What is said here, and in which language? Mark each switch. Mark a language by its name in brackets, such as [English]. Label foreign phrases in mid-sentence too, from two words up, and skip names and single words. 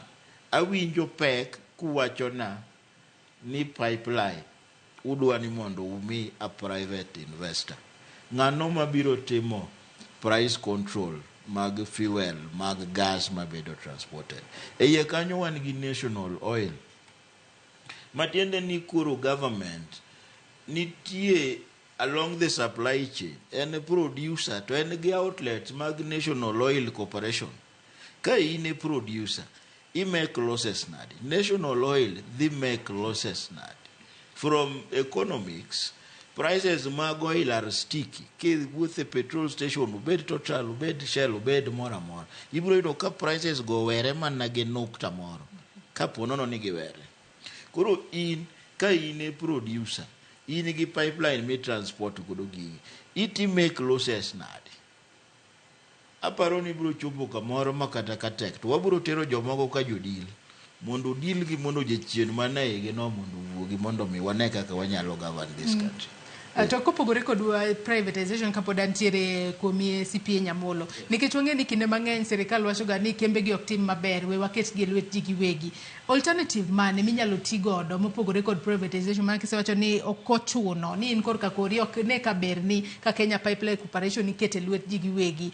[Luo (Kenya and Tanzania)] Awinjo pek kuwachona ni pipeline udwa ni mondo umi [English] a private investor. [Luo (Kenya and Tanzania)] Ng'ano mabiro timo [English] price control [Luo (Kenya and Tanzania)] mag fuel, mag gas mabedo transported. Eye kanyo wan gi national oil. Matiende ni kuro government nitie [English] along the supply chain, [Luo (Kenya and Tanzania)] en producer to en gi outlets mag National Oil Corporation. Ka in [English] a producer, I make losses [Luo (Kenya and Tanzania)] nadi. [English] National Oil, they make losses nadi. From economics, prices mag oil are sticky. [Luo (Kenya and Tanzania)] Ke [English] with the petrol station, [Luo (Kenya and Tanzania)] ubed Total, ubed Shell, ubed mora mora. Ibro ino ka prices go were man nage nukta moro. Kapo nono nigi were. Kuro in, ka in [English] a producer, [Luo (Kenya and Tanzania)] in gi pipeline me transport godo gigi. Iti [English] make losses [Luo (Kenya and Tanzania)] nadi. Aparo ni bro chopo kamoro makata katek. To waburo tero jomogo ka jodil. Mondo deal gi mondo jechien mana ege no mondo wuogi mondo mi wane kaka wanyalo [English] govern this country. [Luo (Kenya and Tanzania)] To kopogore kod privatization kapod antiere kuomie CPA Nyamolo. Nikech wang'e ni kinde mang'eny sirikal wachoga ni kembe gi ok tim maber, we waket gi lwet ji giwegi. Alternative mane minyalo ti godo mopogore kod privatization ma kisewacho ni ok ochuno ni in korka kori ok ne ka ber ni ka Kenya Pipeline Corporation ikete lwet ji giwegi.